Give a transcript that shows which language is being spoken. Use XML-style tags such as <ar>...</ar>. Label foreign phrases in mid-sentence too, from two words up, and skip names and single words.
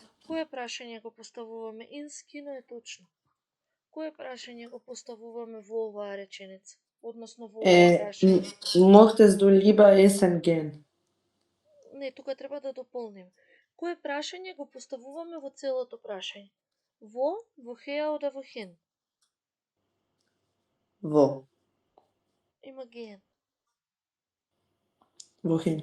<mk>Кое прашање го поставуваме? Ins кино е точно. Кое прашање го поставуваме во оваа реченица? Односно во ова прашање?</mk> <de>möchtest du lieber essen gehen?</de> <mk>Не, тука треба да дополним. Кое прашање го поставуваме во целото прашање?</mk> <de>Wo her oder wo hin. Wo?</de> <mk>Има ген.</mk> <de>Wohin?</de>